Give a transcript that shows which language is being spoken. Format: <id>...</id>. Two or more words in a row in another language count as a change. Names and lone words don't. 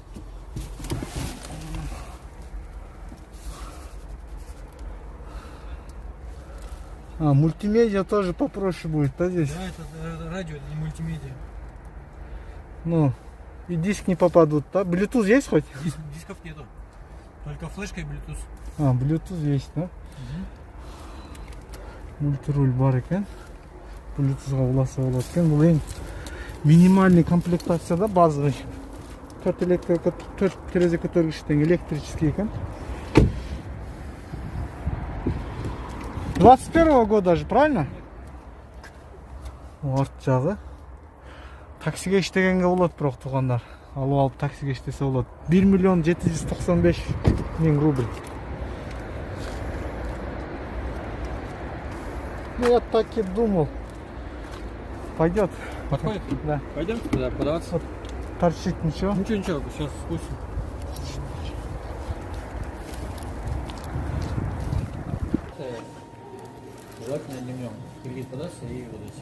<ru>Мультимедиа тоже попроще будет, да, здесь? Да, это радио, это не мультимедиа. Ну, и диски не попадут, да? Bluetooth есть хоть? Дисков нету. Только флешка и Bluetooth. Bluetooth есть,</ru> <kk>да? Мультируль бар екен. Bluetooth'ға уласа болады екен. Бұл ең минимальный комплектацияда базовый. 4 терезе көтергіштен электрический екен.</kk> <ru>21 года же, правильно?</ru> <kk>Арт жағы. Таксиге іштегенге болады бірақ туғандар. Алып алып таксиге іштесе болады. 1 миллион 795 мың рубль.</kk> <ru>Ну, я так и думал. Пойдет. Подходит? Да. Пойдем туда подаваться. Торчит ничего. Ничего, сейчас спустим. Желательно днем кредит податься и выдать.</ru>